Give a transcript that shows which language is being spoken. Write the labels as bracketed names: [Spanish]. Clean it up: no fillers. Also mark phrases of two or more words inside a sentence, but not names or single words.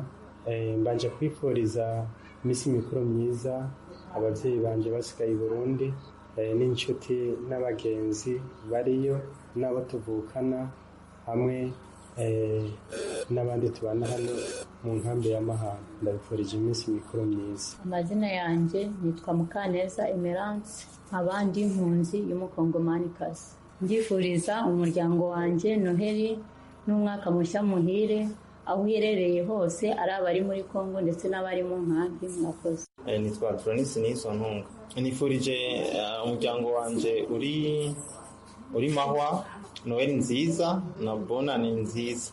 [Rundi] Mbanje kwifuriza imisi mikuru myiza abavyeyi banje basigaye i Burundi, n'inshuti n'abagenzi bariyo n'abo tuvukana hamwe n'abandi tubana hano mu nkambi ya Mahama. Ndabifurije imisi mikuru myiza. Amazina yanje nitwa Mukaneza Emerance, abandi impunzi y'umukongomanikazi. Ndifuriza umuryango wanje Noheli n'umwaka mushya muhire aho uherereye hose, ari abari muri Kongo ndetse n'abari mu nkambi. Mwakoze. Nitwa Tronis Nisontunga. Nifurije umuryango wanje uri Mahwa Noel nziza na Bonane nziza.